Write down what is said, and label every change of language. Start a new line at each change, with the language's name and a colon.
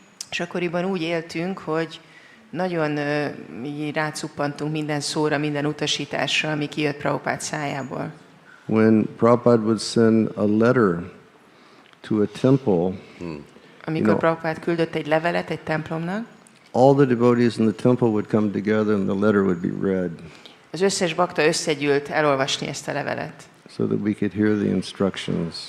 Hungarian: És akkoriban úgy éltünk, hogy nagyon így rácuppantunk minden szóra, minden utasításra, ami kijött Prabhupád szájából.
English: When Prabhupada would send a letter to a temple,
Hungarian: amikor Prabhupád küldött egy levelet egy templomnak,
English: all the devotees in the temple would come together and the letter would be read.
Hungarian: Az összes bakta összegyűlt elolvasni ezt a levelet.
English: So that we could hear the instructions.